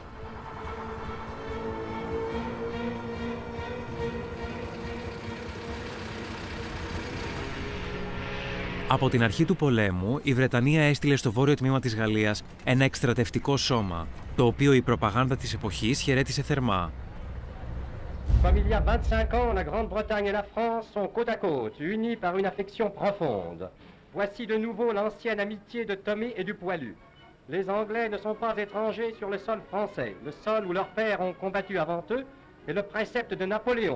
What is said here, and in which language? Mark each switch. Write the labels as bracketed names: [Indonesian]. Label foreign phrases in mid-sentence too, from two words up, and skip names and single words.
[Greek] Από την αρχή του πολέμου, η Βρετανία έστειλε στο βόρειο τμήμα της Γαλλίας ένα εκστρατευτικό σώμα, το οποίο η προπαγάνδα της εποχής χαιρέτησε θερμά. [French] Comme il y a 25 ans, la Grande-Bretagne et la France sont côte à côte, unies par une affection profonde. Voici de nouveau l'ancienne amitié de Tommy et du Poilu. Les Anglais ne sont pas étrangers sur le sol français, le sol où leurs pères ont combattu avant eux, et le précepte de Napoléon.